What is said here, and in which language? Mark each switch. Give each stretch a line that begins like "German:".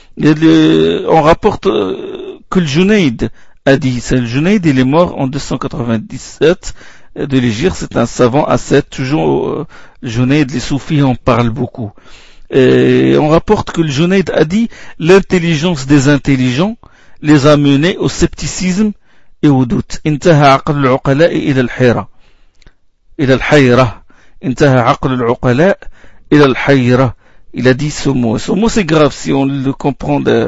French: On rapporte que le Junaïd a dit, c'est le Junaïd, il est mort en 297 de l'Hégire, c'est un savant ascète, toujours Junaïd, les soufis en parlent beaucoup. Et on rapporte que le Junaïd a dit, l'intelligence des intelligents les a menés au scepticisme et au doute.
Arabic: انتهى عقل العقلاء إلى الحيرة. إلى الحيرة. انتهى عقل العقلاء إلى الحيرة.
French: Il a dit ce mot. Ce mot, c'est grave si on le comprend.